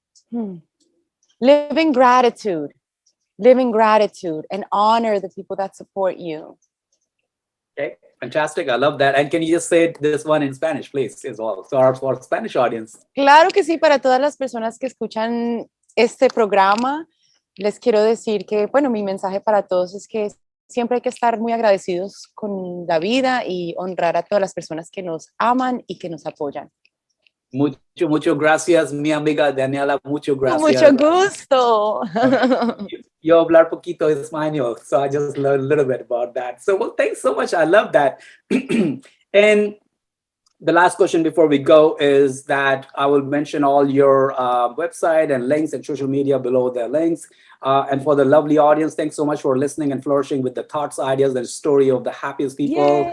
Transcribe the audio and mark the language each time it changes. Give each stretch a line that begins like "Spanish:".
English: Hmm. Living gratitude, living gratitude, and honor the people that support you. Okay, fantastic. I love that. And can you just say this one in Spanish, please, as well? So our Spanish audience.
Spanish: Claro que sí, para todas las personas que escuchan este programa, les quiero decir que, bueno, mi mensaje para todos es que siempre hay que estar muy agradecidos con la vida y honrar a todas las personas que nos aman y que nos apoyan. Mucho gracias, mi amiga Daniela. Mucho Con mucho gracias. gusto. Yo hablar poquito español.
English: So I just learned a little bit about that. So, well, thanks so much. I love that. And the last question before we go is that I will mention all your website and links and social media below the links. And for the lovely audience, thanks so much for listening and flourishing with the thoughts, ideas, and story of the happiest people,